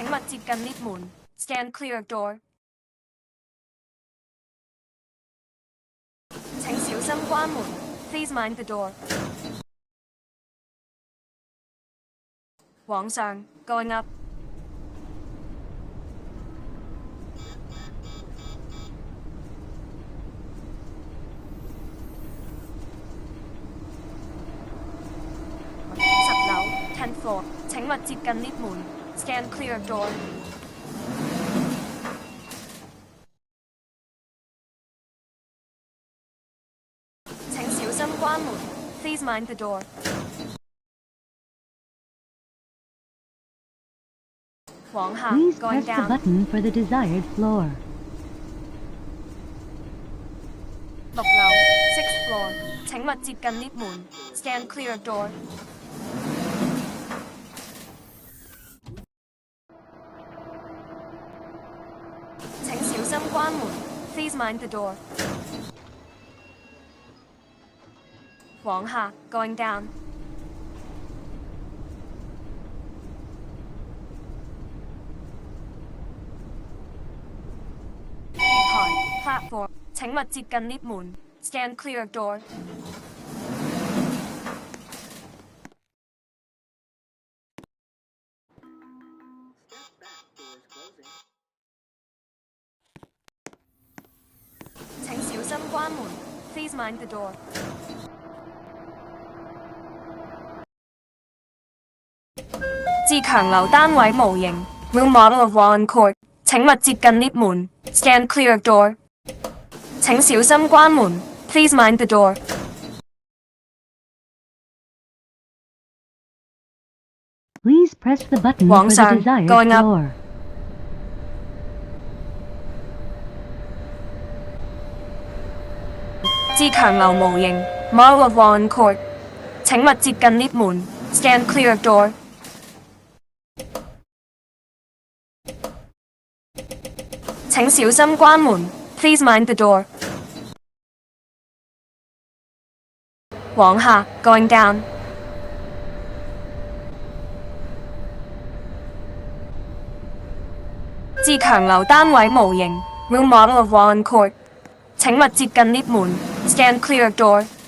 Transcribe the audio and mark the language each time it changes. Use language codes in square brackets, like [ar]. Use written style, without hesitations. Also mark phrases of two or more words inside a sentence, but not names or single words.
[yue] 接近 lift 門 [en] ，Stand clear of door。 [yue] 請小心關門 [en] ，Please mind the door。 [yue] 往上 [en] ，Going up。10樓 10th floor， [yue] 請勿接近 lift 門 [en] ，Stand clear of door。 [yue] 請小心關門 [en] ，Please mind the door。 [yue] 往下 [en] Please ，Going press the down。 button for the desired floor. 6樓 6th floor， [yue] 請勿接近 lift 門 [en] ，Stand clear of door。 [yue] 請小心關門 [en] ，Please mind the door。 [yue] 往下 [en] ，Going down。月台 platform， [yue] 請勿接近 lift 門 [en] ，Stand clear of door。 [yue] 請小心關門 [en] ，Please mind the door。 [yue] 自強樓單位模型 [en] ，Room model of Wallen Court， [yue] 請勿接近 lift 門 [en] ，Stand clear of door。 [yue] 請小心關門 [en] ，Please mind the door。 Please press the button [yue] 往 [en] for the [yue] 上 [en] desired ，Going up。 floor. 自強樓模型 ，Model of Wallen Court， [yue] 請勿接近 lift 門 [en] ，Stand clear of door。 [yue] 請小心關門 [en] ，Please mind the door。 [yue] 往下 [en] ，Going down。 [yue] 自強樓單位模型 [en] ，Room model of Wallen Court， [yue] 請勿接近 lift 門 [en] ，Stand clear of door。